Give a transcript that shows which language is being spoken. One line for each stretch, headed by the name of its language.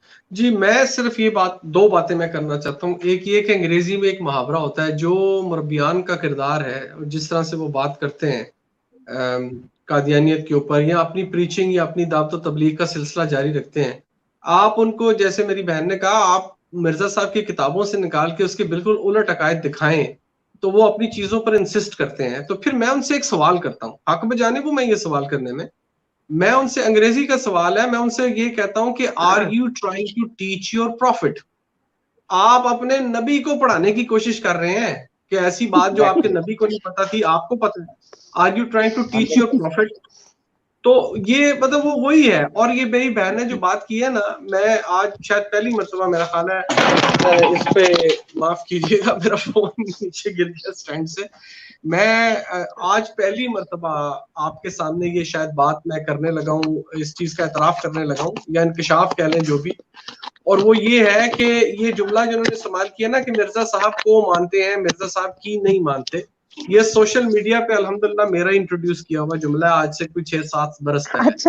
Urdu: جی میں صرف یہ دو باتیں میں کرنا چاہتا ہوں. ایک یہ کہ انگریزی میں ایک محاورہ ہوتا ہے, جو مربیان کا کردار ہے جس طرح سے وہ بات کرتے ہیں قادیانیت کے اوپر یا اپنی پریچنگ یا اپنی دعوت و تبلیغ کا سلسلہ جاری رکھتے ہیں, آپ ان کو جیسے میری بہن نے کہا آپ مرزا صاحب کی کتابوں سے نکال کے اس کے بالکل الٹ عقائد دکھائیں تو وہ اپنی چیزوں پر انسسٹ کرتے ہیں. تو پھر میں ان سے ایک سوال کرتا ہوں, حق بجانب ہوں میں یہ سوال کرنے میں ان سے, انگریزی کا سوال ہے, میں ان سے یہ کہتا ہوں کہ
English: Are you trying to teach your prophet?
Urdu: آپ اپنے نبی کو پڑھانے کی کوشش کر رہے ہیں کہ ایسی بات جو آپ کے نبی کو نہیں پتا تھی آپ کو پتا ہے.
English: Are you trying to teach your prophet?
Urdu: تو یہ مطلب وہ وہی ہے. اور یہ میری بہن نے جو بات کی ہے نا, میں آج شاید پہلی مرتبہ میرا خیال ہے اس پہ معاف کیجیے گا میرا فون نیچے گر گیا اسٹینڈ سے, میں آج پہلی مرتبہ آپ کے سامنے یہ شاید بات میں کرنے لگا ہوں, اس چیز کا اعتراف کرنے لگا ہوں یا انکشاف کہہ لیں جو بھی, اور وہ یہ ہے کہ یہ جملہ جنہوں نے استعمال کیا نا کہ مرزا صاحب کو مانتے ہیں, مرزا صاحب کی نہیں مانتے, یہ سوشل میڈیا پہ الحمدللہ میرا انٹروڈیوس کیا ہوا جملہ ہے آج سے کوئی 6-7 برس پہلے.